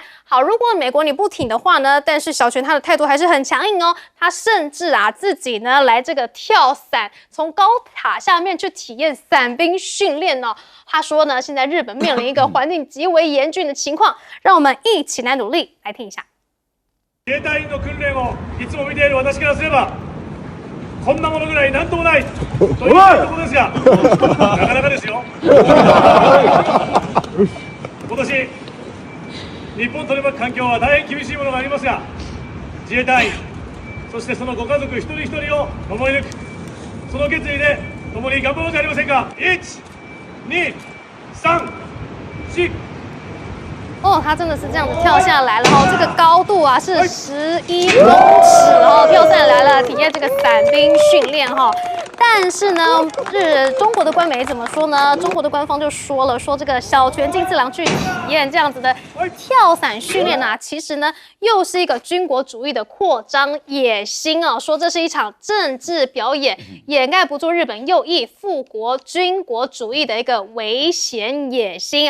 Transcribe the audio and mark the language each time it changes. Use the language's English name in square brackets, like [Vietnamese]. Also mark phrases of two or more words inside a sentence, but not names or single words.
[Chinese] 好，如果美国你不挺的话呢，但是小泉他的态度还是很强硬哦，他甚至自己呢来这个跳伞，从高塔下面去体验伞兵训练哦。他说呢，现在日本面临一个环境极为严峻的情况，让我们一起来努力，来听一下。 [Japanese] 自衛隊員の訓練をいつも見ている私からすれば。こんなものぐらいなんともないというところですが、なかなかですよ。今年、日本取り巻く環境は大変厳しいものがありますが、自衛隊員、そしてそのご家族一人一人を守り抜く、その決意で共に頑張ろうじゃありませんか。1、2、3、4。 [Chinese] 他真的是这样子跳下来了这个高度是11公尺跳下来了，体验这个伞兵训练但是呢，中国的官媒怎么说呢？中国的官方就说了，说这个小泉进次郎去体验这样子的跳伞训练其实呢又是一个军国主义的扩张野心说这是一场政治表演，掩盖不住日本右翼复国军国主义的一个危险野心。